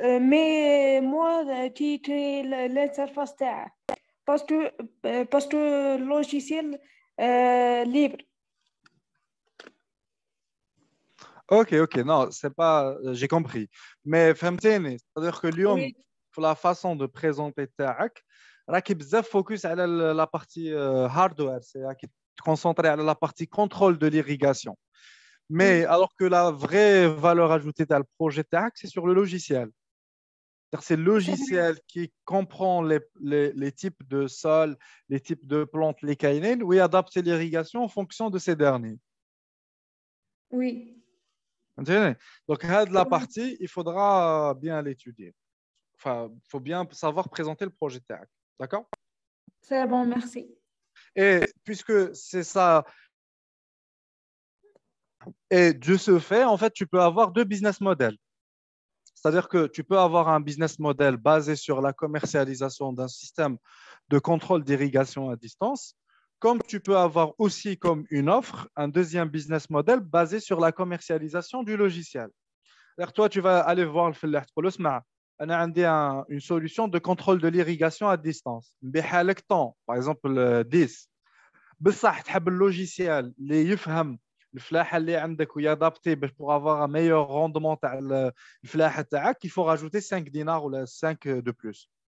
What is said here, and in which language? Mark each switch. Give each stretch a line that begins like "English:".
French: Mais moi, qui crée l'interface
Arabic: تاعه.
French: Parce que logiciel libre. Ok, non, c'est pas, j'ai compris. Mais
Arabic: فهمتيني,
French: c'est-à-dire que اليوم, Oui. pour la façon de présenter
Arabic: تاعك, راكي بزاف فوكس على لا بارتي هاردوير سي راكي تكونسونطري على لا بارتي كونترول دو
French: l'irrigation. Mais alors que la vraie valeur ajoutée dans le projet TAC, c'est sur le logiciel. C'est le logiciel qui comprend les types de sol, les types de plantes, les caïnines, où il adapte l'irrigation en fonction de ces derniers. Oui. Donc, la partie, il faudra bien l'étudier. Enfin, il faut bien savoir présenter le projet TAC. D'accord? C'est bon, merci. Et puisque c'est ça, et de ce fait, en fait, tu peux avoir deux business models. C'est-à-dire que tu peux avoir un business model basé sur la commercialisation d'un système de contrôle d'irrigation à distance, comme tu peux avoir aussi comme une offre un deuxième business model basé sur la commercialisation du logiciel. C'est-à-dire toi, tu vas aller voir le fellah, tu vas dire, on a une solution de contrôle de l'irrigation à distance. Par exemple, 10.
Arabic: بصح تحب اللوجيسيال اللي يفهم الفلاحه اللي عندك ويادابتي باش
French: pour avoir un meilleur rendement
Arabic: تاع الفلاحه تاعك
French: il faut rajouter 5 dinars
Arabic: ولا
French: 5 de plus.